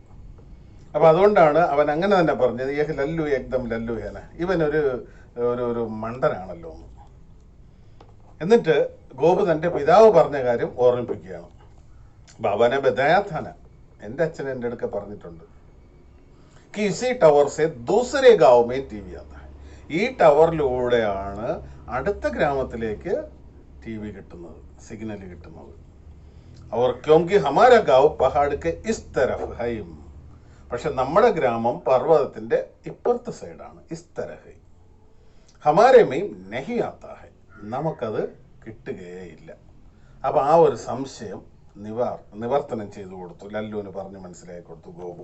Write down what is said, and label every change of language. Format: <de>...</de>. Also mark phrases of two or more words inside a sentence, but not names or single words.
<ml>അപ്പൊ അതുകൊണ്ടാണ് അവൻ അങ്ങനെ തന്നെ പറഞ്ഞത്,</ml> <hi>यह लल्लू एकदम लल्लू है न,</hi> <ml>ഇവനൊരു ഒരു മണ്ടനാണല്ലോ എന്ന്. എന്നിട്ട് ഗോപു തന്റെ പിതാവ് പറഞ്ഞ കാര്യം ഓർമ്മിപ്പിക്കുകയാണ്.</ml> <hi>बाबा ने बताया था न,</hi> <ml>എൻ്റെ അച്ഛൻ എൻ്റെ അടുക്ക പറഞ്ഞിട്ടുണ്ട്,</ml> <hi>कि इसी टावर से दूसरे गांव में टीवी आता है.</hi> <ml>ഈ ടവറിലൂടെയാണ് അടുത്ത ഗ്രാമത്തിലേക്ക് ടി വി കിട്ടുന്നത്, സിഗ്നൽ കിട്ടുന്നത്.</ml> <hi>और क्योंकि हमारा गांव पहाड़ के इस तरफ है.</hi> <ml>പക്ഷെ നമ്മുടെ ഗ്രാമം പർവ്വതത്തിന്റെ ഇപ്പുറത്തെ സൈഡാണ്.</ml> <hi>इस तरह हमारे में नहीं आता है,</hi> <ml>നമുക്കത് കിട്ടുകയില്ല. അപ്പൊ ആ ഒരു സംശയം നിവർത്തനം ചെയ്തു കൊടുത്തു, ലല്ലുവിന് പറഞ്ഞ് മനസ്സിലാക്കി കൊടുത്തു ഗോപു.</ml>